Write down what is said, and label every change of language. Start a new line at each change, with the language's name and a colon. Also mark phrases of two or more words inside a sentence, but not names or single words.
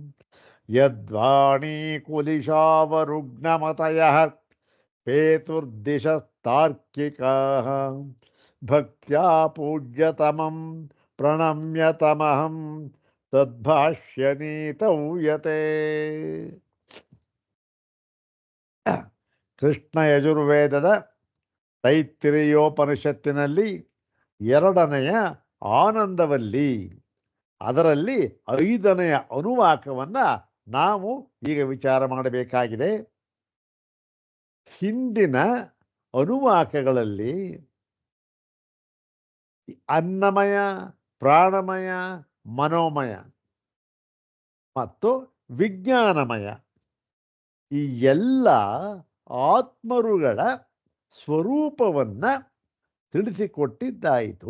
Sanskrit: ಯದ್ವಾಣೀಕುಲಿಶಾವರುಗ್ನಮತಯಃ ಪೇತುರ್ದಿಶಸ್ತಾರ್ಕಿಕಾಃ ಭಕ್ತ್ಯಾ ಪೂಜ್ಯತಮಂ ಪ್ರಣಮ್ಯತಮಹಂ ತದ್ಭಾಷ್ಯನೀತೌ ಯತೆ.
Kannada: ಕೃಷ್ಣ ಯಜುರ್ವೇದದ ತೈತ್ತಿರೀಯೋಪನಿಷತ್ತಿನಲ್ಲಿ ಎರಡನೆಯ ಆನಂದವಲ್ಲಿ, ಅದರಲ್ಲಿ ಐದನೆಯ ಅನುವಾಕವನ್ನು ನಾವು ಈಗ ವಿಚಾರ ಮಾಡಬೇಕಾಗಿದೆ. ಹಿಂದಿನ ಅನುವಾಕಗಳಲ್ಲಿ ಅನ್ನಮಯ, ಪ್ರಾಣಮಯ, ಮನೋಮಯ ಮತ್ತು ವಿಜ್ಞಾನಮಯ ಈ ಎಲ್ಲ ಆತ್ಮರುಗಳ ಸ್ವರೂಪವನ್ನು ತಿಳಿಸಿಕೊಟ್ಟಿದ್ದಾಯಿತು.